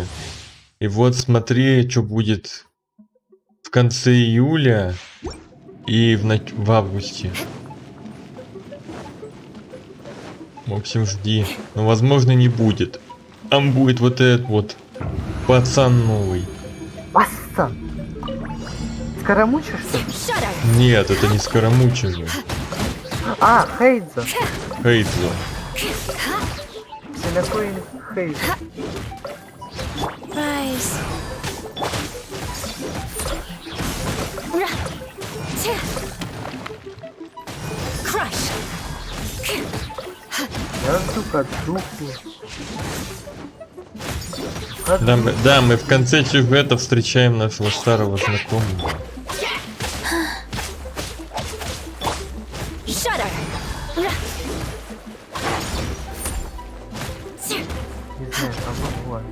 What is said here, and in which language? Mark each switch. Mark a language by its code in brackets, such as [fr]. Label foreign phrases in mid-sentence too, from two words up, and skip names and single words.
[ru] И вот смотри, что будет в конце июля и в августе. В общем, жди. Но возможно не будет. Там будет вот этот вот пацан новый. Пассан! Скоромуча, что ли? Shudder. Нет, это не Скоромуча же. А, Хейдза. Хейдзо. Синакоин Хейдза. Rise. Crush. Я жду катуху. Да, мы в конце сюжета встречаем нашего старого знакомого. Shudder. Не знаю, там было.